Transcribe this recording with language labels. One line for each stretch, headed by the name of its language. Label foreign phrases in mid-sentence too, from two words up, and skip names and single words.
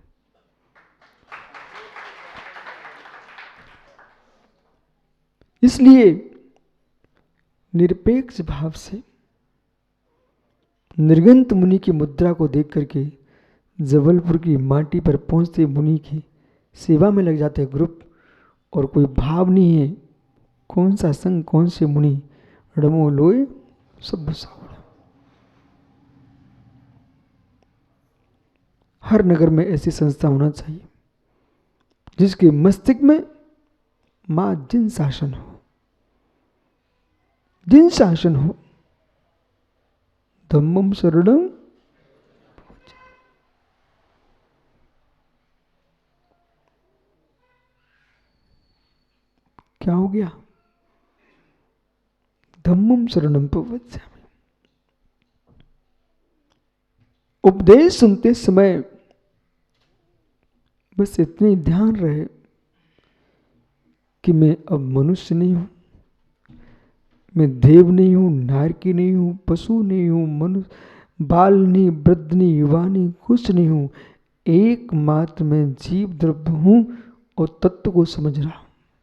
Hindi: इसलिए निरपेक्ष भाव से निर्गंत मुनि की मुद्रा को देख करके जबलपुर की माटी पर पहुंचते मुनि की सेवा में लग जाते ग्रुप, और कोई भाव नहीं है कौन सा संग कौन से मुनि, रमो लोए सब सावड़ा। हर नगर में ऐसी संस्था होना चाहिए जिसके मस्तिष्क में मां जिन शासन हो, जिन शासन हो,
Pali: धम्मम शरणम।
Hindi: क्या हो गया?
Pali: धम्मम शरणम प्रवज्जामि।
Hindi: उपदेश सुनते समय बस इतनी ध्यान रहे कि मैं अब मनुष्य नहीं हूं, मैं देव नहीं हूं, नारकी नहीं हूं, पशु नहीं हूं, मनुष्य, बाल नहीं, वृद्ध नहीं, युवा नहीं, कुछ नहीं हूं, एकमात्र मैं जीव द्रव्य हूं और तत्व को समझ रहा हूं।